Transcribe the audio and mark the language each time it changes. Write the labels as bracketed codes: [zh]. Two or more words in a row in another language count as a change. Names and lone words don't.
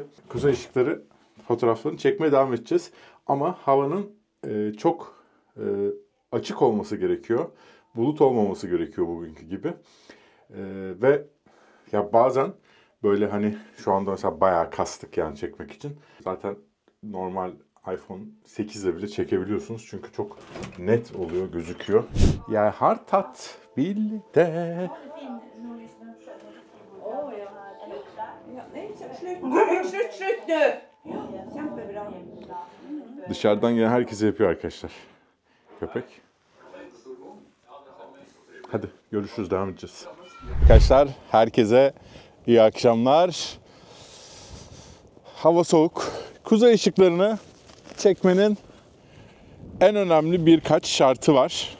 [tr] Kuzey ışıkları fotoğraflarını çekmeye devam edeceğiz. Ama havanın çok açık olması gerekiyor. Bulut olmaması gerekiyor bugünkü gibi. Ve ya bazen böyle hani şu anda mesela bayağı kastık yani çekmek için. Zaten normal iPhone 8'de bile çekebiliyorsunuz. Çünkü çok net oluyor, gözüküyor. [no] Jeg har tatt bilde. Slutt nu! Kjempebra. [tr] Dışarıdan gelen herkese yapıyor arkadaşlar. Köpek. Hadi görüşürüz, devam edeceğiz. Arkadaşlar herkese iyi akşamlar. Hava soğuk. Kuzey ışıklarını çekmenin en önemli birkaç şartı var.